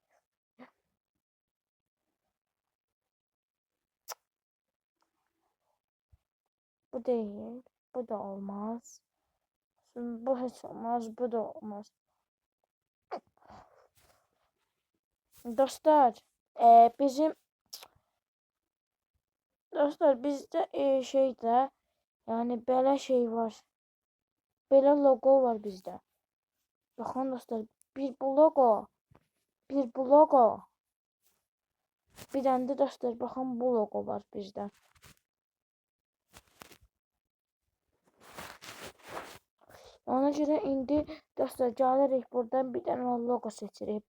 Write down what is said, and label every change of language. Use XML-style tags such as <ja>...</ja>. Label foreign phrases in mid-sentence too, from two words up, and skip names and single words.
<tr>Bu değil. Bu da olmaz. Bu hiç olmaz. Bu da olmaz.</tr> <az>Dostlar, bizde şeydə yani belə şey var. Belə logo var bizdə. Baxın dostlar, bir bu logo. Bir dənə də dostlar, baxın bu logo var bizdə. Ona görə indi dostlar gəlirik buradan bir dənə logo seçirik.</az>